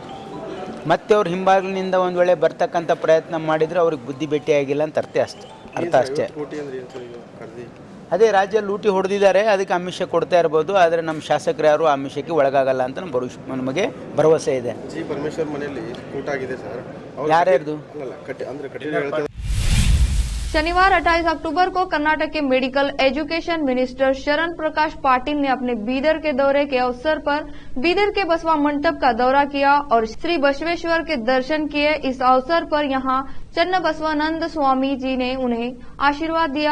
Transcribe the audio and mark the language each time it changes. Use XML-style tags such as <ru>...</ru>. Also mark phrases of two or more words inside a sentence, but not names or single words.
<kn>ಮತ್ತು ಅವ್ರ ಹಿಂಬಾಗಿಲಿನಿಂದ ಒಂದು ವೇಳೆ ಬರ್ತಕ್ಕಂಥ ಪ್ರಯತ್ನ ಮಾಡಿದರೆ ಅವ್ರಿಗೆ ಬುದ್ಧಿ ಭೇಟಿಯಾಗಿಲ್ಲ ಅಂತ ಅರ್ಥ ಅಷ್ಟೇ. ಅದೇ ರಾಜ್ಯ ಲೂಟಿ ಹೊಡೆದಿದ್ದಾರೆ, ಅದಕ್ಕೆ ಆಮಿಷ ಕೊಡ್ತಾ ಇರ್ಬೋದು. ಆದರೆ ನಮ್ಮ ಶಾಸಕರು ಯಾರು ಆಮಿಷಕ್ಕೆ ಒಳಗಾಗಲ್ಲ ಅಂತ ನಮಗೆ ಭರವಸೆ ಇದೆ. ಜಿ ಪರಮೇಶ್ವರ್ ಮನೆಯಲ್ಲಿ ಸ್ಫೋಟ ಆಗಿದೆ ಸರ್. ಯಾರ್ಯಾರ್ದು?</kn> <hi>शनिवार 28 अक्टूबर को कर्नाटक के</hi> <en>medical education minister</en> <hi>शरण प्रकाश पाटिल ने अपने बीदर के दौरे के अवसर पर बीदर के बसवा मंडप का दौरा किया और श्री बसवेश्वर के दर्शन किए। इस अवसर पर यहां चन्न बसवानंद स्वामी जी ने उन्हें आशीर्वाद दिया।</hi>